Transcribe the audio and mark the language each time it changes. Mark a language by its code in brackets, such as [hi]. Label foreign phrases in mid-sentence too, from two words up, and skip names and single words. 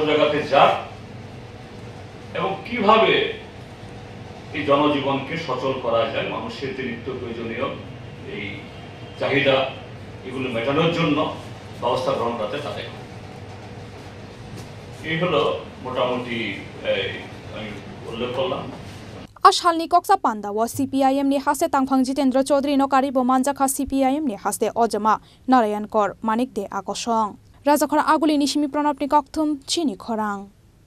[bn] জায়গাতে যাক এবং কিভাবে এই জনজীবনকে সচল করা যায় মানুষের যে নিত্য প্রয়োজনীয় এই চাহিদা এগুলো মেটানোর জন্য ব্যবস্থা গ্রহণ করতে তাদের এই হলো মোটামুটি আমি উল্লেখ করলাম [trp] Ashalni koksa panda wa CPIM ni haste tangphang Jitendra Chaudhary no kari bo manjakha CPIM ni haste ojama Narayan Kor Manik de akosong Rajakhara aguli nishimi pranab ni kokthum chini khorang.